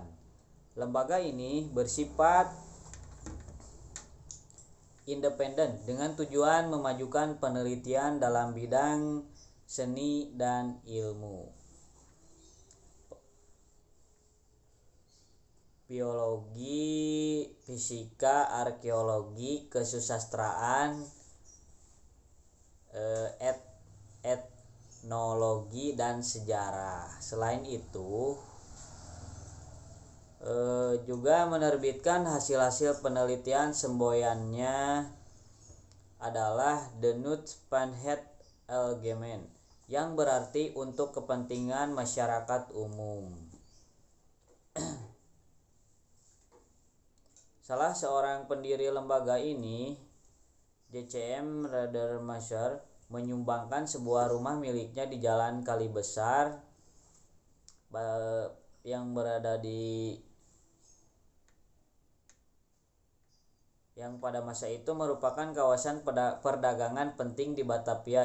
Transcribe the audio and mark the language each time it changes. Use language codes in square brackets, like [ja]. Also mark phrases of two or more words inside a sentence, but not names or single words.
[id] Lembaga ini bersifat independen dengan tujuan memajukan penelitian dalam bidang seni dan ilmu, biologi, fisika, arkeologi, kesusastraan, etnologi, dan sejarah. Selain itu, juga menerbitkan hasil-hasil penelitian semboyannya adalah [nl] The Nuts van het Algemeen, [id] yang berarti untuk kepentingan masyarakat umum. Salah seorang pendiri lembaga ini, J.C.M. Radermacher, menyumbangkan sebuah rumah miliknya di Jalan Kali Besar yang pada masa itu merupakan kawasan perdagangan penting di Batavia.